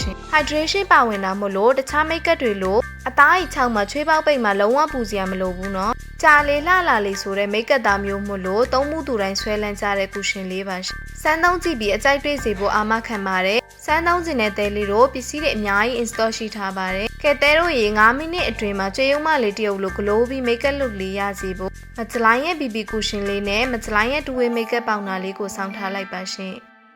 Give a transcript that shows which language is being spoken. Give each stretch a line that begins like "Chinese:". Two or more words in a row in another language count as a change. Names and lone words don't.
Burmese: ရှင် hydration ပါဝင်တာမို့လို့တခြားမိတ်ကပ်တွေလို့အသားအီချောင်းမှာချွေးပေါက်ပိတ်မှာလုံးဝပူစရာမလိုဘူးနော်ကြာလေလှလာလေဆိုတဲ့မိတ်ကပ်သားမျိုးမို့လို့သုံးမှုသူတိုင်းဆွဲလန်းကြတဲ့ cushion လေးပါရှင်စမ်းသုံးကြည့်ပြီးအကြိုက်တွေ့စေဖို့အာမခံပါတယ်စမ်းသုံးခြင်းတဲ့တဲလေးတို့ပစ္စည်းတွေအများကြီး install ရှိထားပါတယ်ကဲတဲတို့ရေ5မိနစ်အတွင်းမှာကြွေရုံမလေးတရုပ်လို glow ပြီး
English: makeup look
Burmese: လေးရစေဖို့မကြလိုင်းရဲ့
English: BB cushion
Burmese: လေးနဲ့မကြလိုင်းရဲ့
English: two-way makeup
Burmese: ပေါင်နာလေးကိုစောင့်ထားလိုက်ပါရှင်